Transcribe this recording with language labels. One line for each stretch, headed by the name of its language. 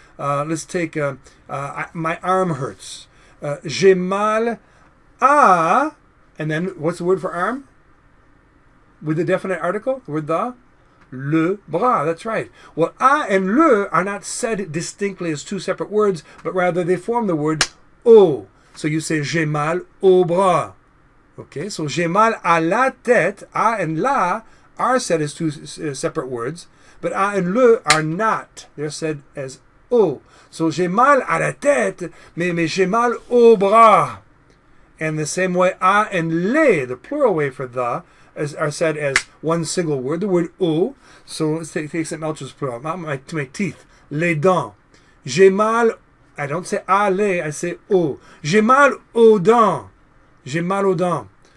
English: Let's take my arm hurts.
French: J'ai mal à,
English: and then what's the word for arm? With the definite article, the word the?
French: Le bras,
English: that's right. Well, a and le are not said distinctly as two separate words, but rather they form the word au. So you say
French: j'ai mal au bras.
English: Okay, so
French: j'ai mal à la tête,
English: a and la are said as two separate words, but a and le are not. They're said as au.
French: So j'ai mal à la tête, mais j'ai mal au bras.
English: And the same way, a and les, the plural way for the, are said as one single word, the word au. So let's take St. Melchor's plural. To my teeth,
French: les dents. J'ai mal,
English: I don't say a les, I say au.
French: J'ai mal aux dents. J'ai mal aux dents.